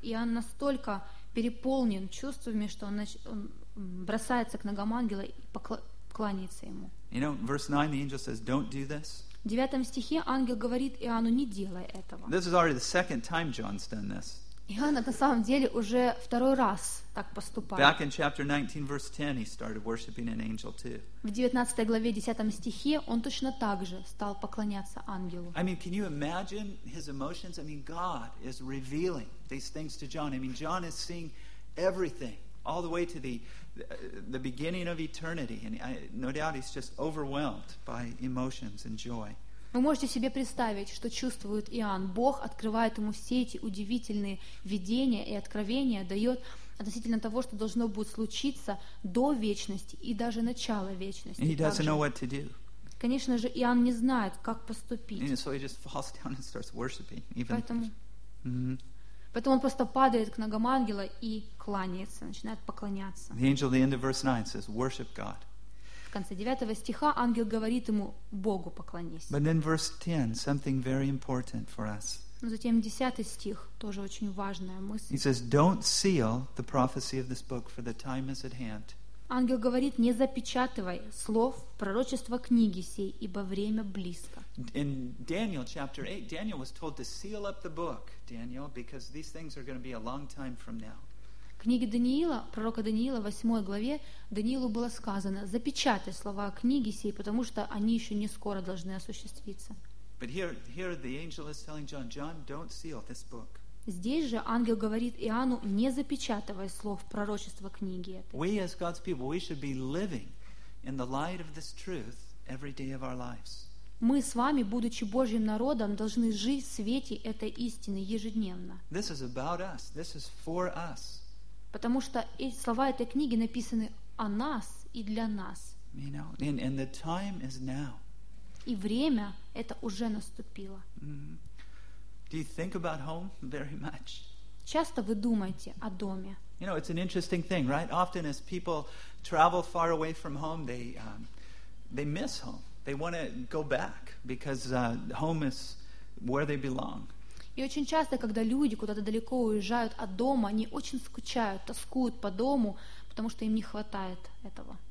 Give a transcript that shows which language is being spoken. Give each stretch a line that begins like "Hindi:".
Russian: Иоанн настолько переполнен чувствами, что он бросается к ногам ангела и кланяется ему.
English: You know, verse 9, the angel says, don't do this.
Russian: В 9 стихе ангел говорит Иоанну, не делай этого.
English: This is already the second time John's done this.
Russian: Иоанн на самом деле уже второй раз так поступает.
English: Back in chapter 19, verse 10, he started worshiping an angel too.
Russian: В 19 главе, 10 стихе, он точно так же стал поклоняться ангелу.
English: I mean, can you imagine his emotions? I mean, God is revealing these things to John. I mean, John is seeing everything, all the way to the beginning of eternity. And no doubt he's just overwhelmed by emotions and joy.
Russian: Вы можете себе представить, что чувствует Иоанн. Бог открывает ему все эти удивительные видения и откровения, дает относительно того, что должно будет случиться до вечности и даже начала вечности.
English: He doesn't know what to do.
Russian: Конечно же, Иоанн не знает, как поступить.
English: So he just falls down and starts worshiping, even.
Russian: Поэтому, mm-hmm. поэтому он просто падает к ногам ангела и кланяется, начинает поклоняться.
English: The angel at the end of verse 9 says, worship God.
Russian: В конце 9 стиха ангел говорит ему, Богу поклонись.
English: But then verse 10, something very important for us.
Russian: Но затем 10 стих, тоже очень важная мысль.
English: He says, don't seal the prophecy of this book, for the time is at hand.
Russian: Ангел говорит, не запечатывай слов пророчества книги сей, ибо время близко.
English: In Daniel chapter 8, Daniel was told to seal up the book, Daniel, because these things are going to be a long time from now.
Russian: В книге Даниила, пророка Даниила, 8 главе, Даниилу было сказано, запечатай слова книги сей, потому что они еще не скоро должны осуществиться.
English: But here the angel is telling John, don't seal this book.
Russian: Здесь же ангел говорит Иоанну, не запечатывай слов пророчества книги этой.
English: We as God's people, we should be living in the light of this truth every day of our lives.
Russian: Мы с вами, будучи Божьим народом, должны жить в свете этой истины ежедневно.
English: This is about us. This is for us.
Russian: Потому что слова этой книги написаны о нас и для нас.
English: You know, and the time is now.
Russian: И время это уже наступило.
English: Mm-hmm. Do you think about home very much?
Russian: Часто вы думаете о доме?
English: You know, it's an interesting thing, right? Often as people travel far away from home, they miss home. They want to go back because home is where they belong.
Russian: И очень часто, когда люди куда-то далеко уезжают от дома, они очень скучают, тоскуют по дому, потому что им не хватает этого.